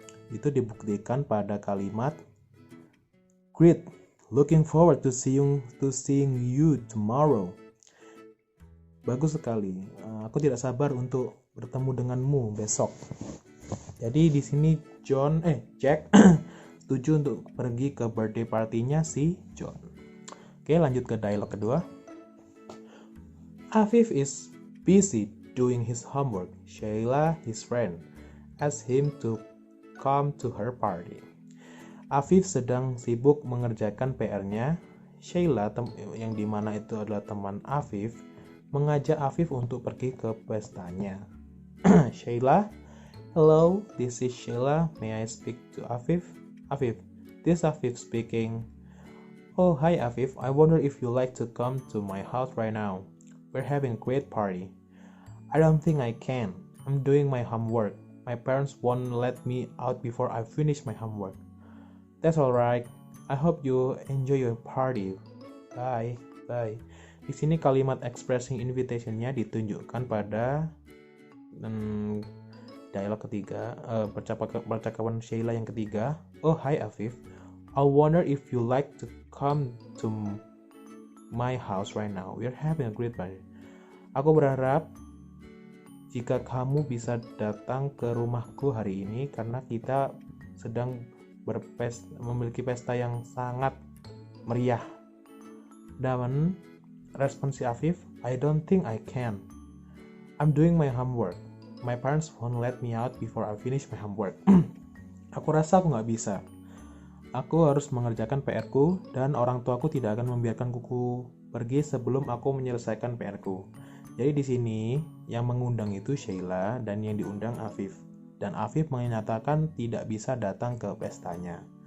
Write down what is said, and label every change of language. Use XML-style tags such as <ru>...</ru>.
<id>Itu dibuktikan pada kalimat</id> <en>Great, looking forward to seeing you tomorrow.</en> <id>Bagus sekali. Aku tidak sabar untuk bertemu denganmu besok. Jadi di sini Jack setuju untuk pergi ke birthday partinya si John. Oke, lanjut ke dialog kedua.</id> <en>Afif is busy doing his homework. Sheila, his friend, asked him to come to her party.</en> <id>Afif sedang sibuk mengerjakan PR-nya. Sheila, yang dimana itu adalah teman Afif, mengajak Afif untuk pergi ke pestanya.</id> <en>Sheila, hello, this is Sheila. May I speak to Afif? Afif, this is Afif speaking. Oh, hi Afif. I wonder if you like to come to my house right now. We're having a great party. I don't think I can. I'm doing my homework. My parents won't let me out before I finish my homework. That's alright. I hope you enjoy your party. Bye. Bye.</en> <id>Di sini kalimat expressing invitation-nya ditunjukkan pada dialog ketiga, percakapan Sheila yang ketiga.</id> <en>Oh, hi Afif. I wonder if you like to come to my house right now. We're having a great party.</en> <id>Aku berharap jika kamu bisa datang ke rumahku hari ini karena kita sedang memiliki pesta yang sangat meriah. Dan respon si Afif,</id> <en>I don't think I can. I'm doing my homework. My parents won't let me out before I finish my homework.</en> <id>Aku rasa aku nggak bisa. Aku harus mengerjakan PR-ku dan orang tuaku tidak akan membiarkan kuku pergi sebelum aku menyelesaikan PR-ku. Jadi di sini yang mengundang itu Sheila dan yang diundang Afif. Dan Afif menyatakan tidak bisa datang ke pestanya.</id>